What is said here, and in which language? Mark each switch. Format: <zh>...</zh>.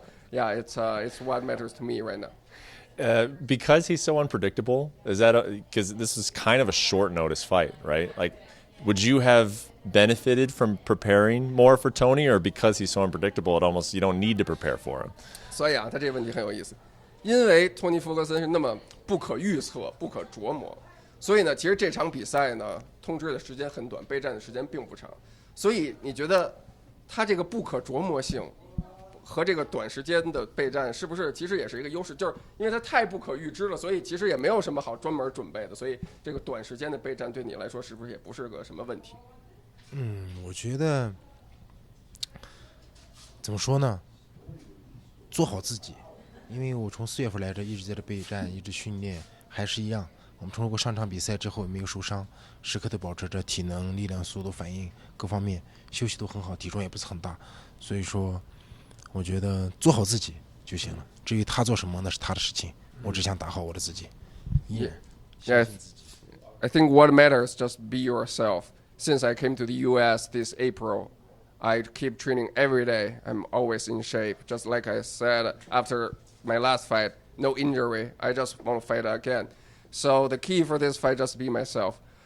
<en>Yeah, it's what matters to me right now. Because he's so unpredictable, is that because this is kind of a short notice fight, right? Like, would you have benefited from preparing more for Tony, or because he's so unpredictable, you don't need to prepare for him?</en> <zh>所以啊，他这个问题很有意思，因为托尼·弗格森是那么不可预测、不可琢磨，所以呢，其实这场比赛呢，通知的时间很短，备战的时间并不长，所以你觉得他这个不可琢磨性和这个短时间的备战是不是其实也是一个优势？就是因为它太不可预知了，所以其实也没有什么好专门准备的，所以这个短时间的备战对你来说是不是也不是个什么问题？我觉得怎么说呢？做好自己，因为我从4月份来这一直在这备战，一直训练，还是一样。我们通过上场比赛之后也没有受伤，时刻都保持着体能、力量、速度、反应各方面，休息都很好，体重也不是很大，所以说我觉得做好自己就行了。至于他做什么那是他的事情，我只想打好我的自己。</zh> <en>Yeah, I think what matters just be yourself. Since I came to the U.S. this April, I keep training every day. I'm always in shape. Just like I said after my last fight, no injury. I just want to fight again. So the key for this fight just be myself.</en>